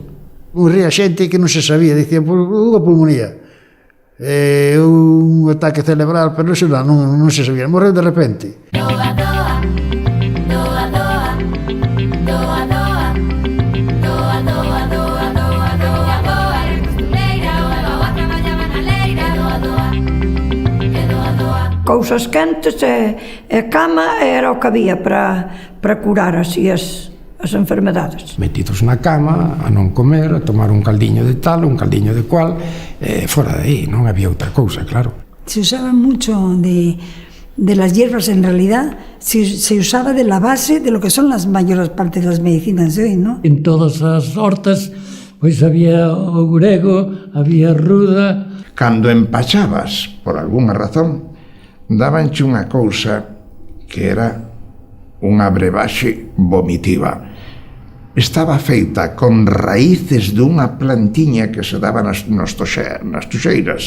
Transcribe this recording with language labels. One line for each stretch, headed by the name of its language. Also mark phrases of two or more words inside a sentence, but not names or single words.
Galician: Morría xente que non se sabía, dicían, unha pulmonía, un ataque cerebral, pero non se sabía, morreu de repente. Doa, doa, doa, doa, doa, doa, doa, doa, doa, doa, doa, doa, era costureira, o levaba a traballaba na leira, doa, doa, e doa, doa. Cousas quentes e cama era o que había para curar así as enfermedades. Metidos na cama, a non comer, a tomar un caldiño de tal, un caldiño de cual, fora de aí, non había outra cousa, claro.
Spanish: Se usaba mucho de las hierbas, en realidad, se usaba de la base de lo que son las mayores partes de las medicinas de hoy, ¿no?
Galician: En todas as hortas, pois había o grego, había ruda. Cando empachabas, por algunha razón, dabanche unha cousa que era unha brebaxe vomitiva. Estaba feita con raíces dunha plantiña que se daba nas tuxeiras.